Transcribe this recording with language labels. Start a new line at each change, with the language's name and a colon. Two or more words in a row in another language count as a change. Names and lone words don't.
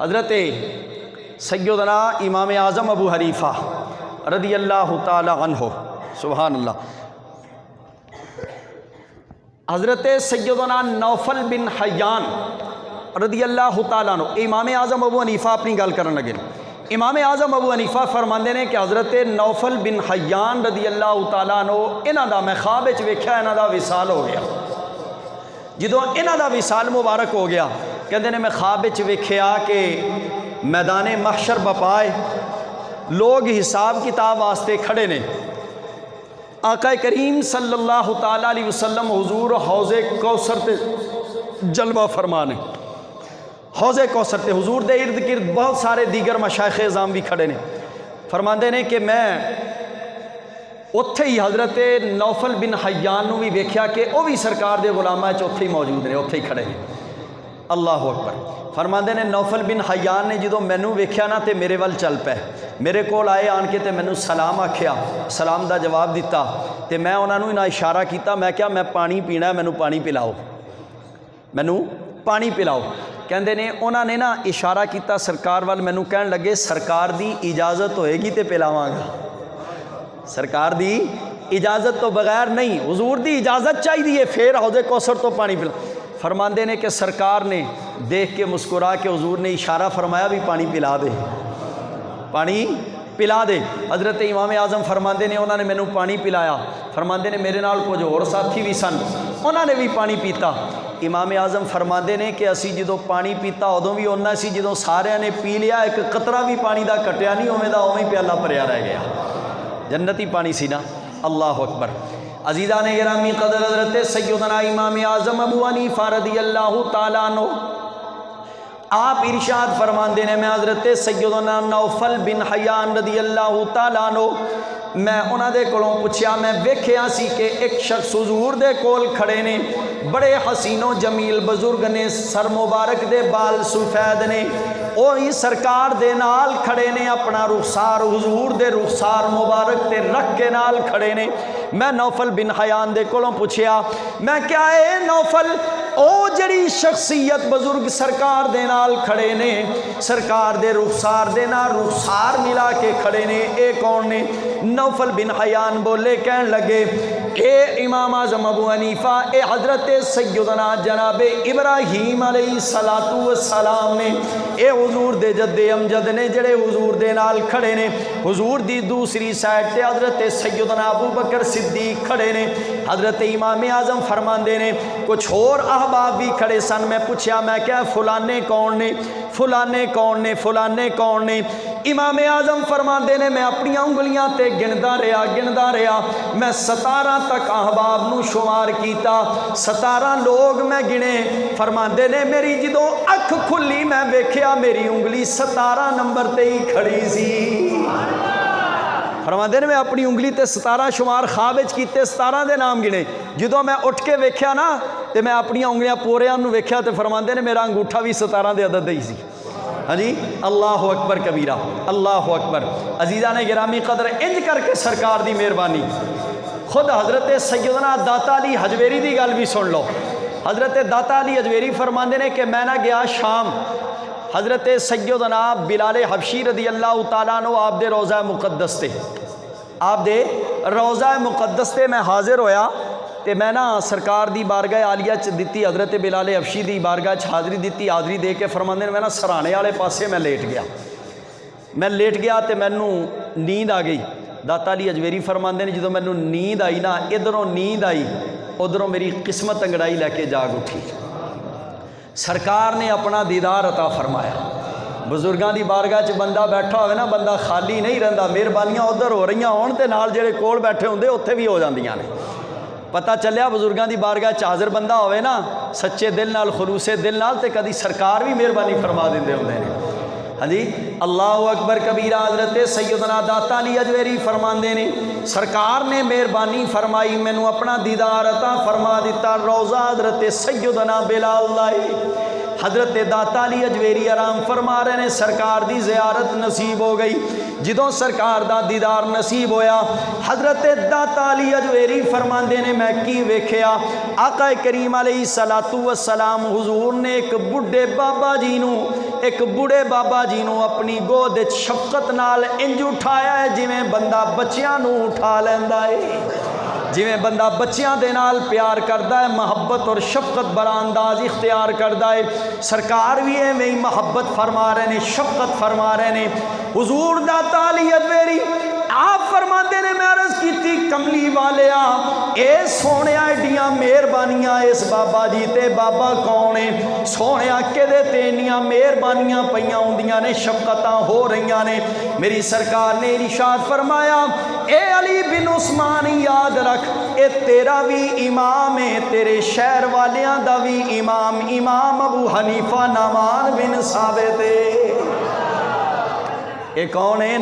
Punjabi: حضرت سیدنا امام اعظم ابو حنیفہ
Arabic: رضی اللہ تعالی عنہ، سبحان اللہ،
Punjabi: حضرت سیدنا نوفل بن حیان
Arabic: رضی اللہ تعالیٰ عنہ،
Punjabi: امام اعظم ابو حنیفہ اپنی گل کرن لگے۔ امام اعظم ابو حنیفہ فرماندے نے کہ حضرت نوفل بن حیان
Arabic: رضی اللہ تعالیٰ عنہ
Punjabi: انہاں دا میں خواب وچ ویکھیا انہاں دا وصال ہو گیا۔ جدوں انہاں دا وصال مبارک ہو گیا، کہندے نے میں خواب وچ ویکھیا کہ میدان محشر بپائے لوگ حساب کتاب واسطے کھڑے نے، آقا کریم
Arabic: صلی اللہ تعالیٰ علیہ وسلم
Punjabi: حضور حوض کوثر تے جلوہ فرمانے، حوض کوثر تے حضور دے ارد گرد بہت سارے دیگر مشائخ اعظام بھی کھڑے نے۔ فرماندے نے کہ میں اتھے ہی حضرت نوفل بن حیان نو بھی ویکھیا کہ وہ بھی سرکار دے غلاماں وچ اتھے ہی موجود نے، اتھے ہی کھڑے ہیں۔
Arabic: اللہ اکبر۔
Punjabi: فرماندے نے نوفل بن حیان نے جدوں مینوں ویکھیا نا تے میرے ول چل پے، میرے کول آئے آن کے تے مینوں سلام آکھیا، سلام دا جواب دیتا تے میں انہاں نوں اشارہ کیتا، میں کہا میں پانی پینا ہے، مینوں پانی پلاؤ، مینوں پانی پلاؤ۔ کہندے نے انہاں نے نا اشارہ کیتا سرکار وال، مینوں کہن لگے سرکار دی اجازت ہوئے گی تے پلاواں گا، سرکار دی اجازت تو بغیر نہیں، حضور دی اجازت چاہیے پھر حوض کوثر تو پانی پلا۔ فرماندے نے کہ سرکار نے دیکھ کے مسکرا کے حضور نے اشارہ فرمایا بھی پانی پلا دے، پانی پلا دے۔ حضرت امام اعظم فرماندے نے انہوں نے مینوں پانی پلایا، فرماندے نے میرے نال کچھ اور ساتھی بھی سن، انہوں نے بھی پانی پیتا۔ امام اعظم فرماندے نے کہ اسی جدوں پانی پیتا ادوں بھی اُنّا سی جدوں سارے نے پی لیا، ایک قطرہ بھی پانی دا کٹیا نہیں، اوویں دا اوویں پیالہ بھریا رہ گیا، جنتی پانی سی نا۔
Arabic: اللہ اکبر۔
Punjabi: عزیزان گرامی قدر، حضرت سیدنا امام اعظم ابو حنیفہ
Arabic: رضی اللہ تعالیٰ عنہ
Punjabi: آپ ارشاد فرماندے نے میں حضرت سیدنا نوفل بن حیان
Arabic: رضی اللہ تعالیٰ عنہ
Punjabi: میں انہاں دے کولوں پوچھیا، میں ویکھیا سی کہ ایک شخص حضور دے کول کھڑے نے، بڑے حسین و جمیل بزرگ نے، سر مبارک دے بال سفید نے، وہی سرکار دے نال کھڑے نے، اپنا رخسار حضور دے رخسار مبارک تے رکھ کے نال کھڑے نے۔ میں نوفل بن حیان دے کولوں پوچھیا، میں کیا اے نوفل او جڑی شخصیت بزرگ سرکار دے نال کھڑے نے، سرکار دے رخسار دے نال رخسار ملا کے کھڑے نے، اے کون نے؟ نوفل بن حیان بولے، کہن لگے اے امام اعظم ابو حنیفہ، اے حضرت سیدنا جناب ابراہیم
Arabic: علیہ السلام
Punjabi: نے، اے حضور دے جد امجد نے جڑے حضور دے نال کھڑے نے۔ حضور دی دوسری سائڈ تے حضرت سیدنا ابو بکر صدیق کھڑے نے۔ حضرت امام اعظم فرماندے نے کچھ اور احباب بھی کھڑے سن، میں پوچھا میں کیا فلانے کون نے، فلانے کون نے، فلانے کون نے؟ امام اعظم فرماندے نے میں اپنی انگلیاں تے گندا رہا، میں 17 تک احباب نو شمار کیتا، 17 لوگ میں گنے۔ فرماندے نے میری جدوں اکھ کھلی میں ویکھیا میری انگلی 17 نمبر تے ہی کھڑی سی۔ فرماندے نے میں اپنی انگلی تے 17 شمار خواب وچ کیتے، 17 دے نام گنے۔ جدوں میں اٹھ کے ویکھیا نا تے میں اپنی انگلیاں پوریاں نو ویکھیا تے فرماندے نے میرا انگوٹھا بھی 17 دے عدد ہی سی۔ ہاں جی،
Arabic: اللہ اکبر کبیرہ، اللہ اکبر۔
Punjabi: عزیزان گرامی قدر، انج کر کے سرکار دی مہربانی۔ خود حضرت سیدنا داتا علی حجویری دی گل بھی سن لو۔ حضرت داتا علی حجویری فرماندے نے کہ میں نہ گیا شام، حضرت سیدنا بلال حبشی
Arabic: رضی اللہ تعالیٰ عنہ
Punjabi: آپ دے روضہ مقدس تے، آپ دے روضہ مقدس تے میں حاضر ہویا تے میں نا سرکار دی بارگاہ عالیہ چ دتی، حضرت بلال حبشی دی بارگاہ چ حاضری دتی، حاضری دے کے فرماندے نے میں نا سرانے والے پاسے میں لیٹ گیا تے مینوں نیند آ گئی۔ داتا علی اجویری فرماندے نے جدوں مینوں نیند آئی نا، ادھروں نیند آئی ادھروں میری قسمت انگڑائی لے کے جاگ اٹھی۔ سرکار نے اپنا دیدار عطا فرمایا۔ بزرگاں دی بارگاہ چ بندہ بیٹھا ہوئے نا، بندہ خالی نہیں رہندا، مہربانیاں ادھر ہو رہی ہون تے نال جڑے کول بیٹھے ہوندے اوتھے بھی ہو جاندیاں نے۔ پتہ چلیا بزرگاں دی بارگاہ چ حاضر بندہ ہوئے نا سچے دل نال، خلوص دل نال، تے کدی سرکار بھی مہربانی فرما دیندے ہوندے نے۔ ہاں جی،
Arabic: اللہ اکبر کبیرہ۔
Punjabi: حضرت سیدنا داتا علی اجویری فرماندے نے سرکار نے مہربانی فرمائی، مینوں اپنا دیدار عطا فرما دیتا۔ روضہ حضرت سیدنا بلال لائی، حضرت داتا علی اجویری آرام فرما رہے نے، سرکار دی زیارت نصیب ہو گئی۔ جدوں سرکار دا دیدار نصیب ہویا، حضرت داتا علی اجویری فرماندے نے میں کی ویکھیا، آقا کریم
Arabic: علیہ الصلوۃ والسلام
Punjabi: حضور نے ایک بڑھے بابا جی نو اپنی گود شفقت نال انج اٹھایا ہے جویں بندہ بچیاں نو اٹھا لیندا ہے، جویں بندہ بچیاں دے نال پیار کردا ہے، محبت اور شفقت برا انداز اختیار کردا ہے۔ سرکار بھی ایویں ہی محبت فرما رہے نے، شفقت فرما رہے نے۔ حضور داتا علی اجویری آپ فرماندے نے میں عرض کیتی کملی والیا اے سونیا ایڈیاں مہربانیاں اس بابا جی تے، بابا کون ہے سونیا کدے تے انیاں مہربانیاں پیاں ہوندیاں نے، شفقتاں ہو رہیاں نے۔ میری سرکار نے ارشاد فرمایا اے علی بن عثمان یاد رکھ اے تیرا بھی امام ہے، تیرے شہر والیاں دا بھی امام ابو حنیفہ نعمان بن ثابت ہے۔ اے کون ہے؟